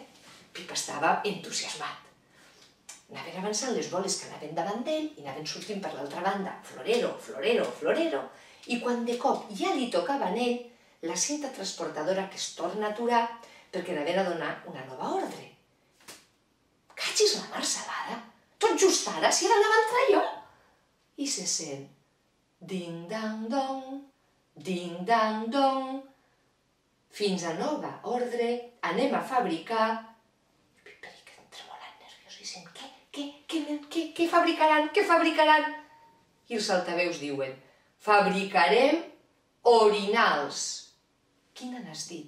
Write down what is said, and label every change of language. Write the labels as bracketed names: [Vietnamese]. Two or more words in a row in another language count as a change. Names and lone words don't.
[Catalan] Pip estava entusiasmat. Anaven avançant les boles que anaven davant d'ell i anaven sortint per l'altra banda, florero, florero, florero, i quan de cop ja li tocava a ell la cinta transportadora que es torna a aturar perquè anaven a donar una nova ordre. Cachis la mar salada! Tot just ara, si ara anava a entrar jo! I se sent ding-dang-dong, ding-dang-dong, fins a nova ordre anem a fabricar. Pip Períquez tremolant, nerviosíssim, què fabricaran? Què fabricaran? I els altaveus diuen, fabricarem orinals. Quina n'has dit?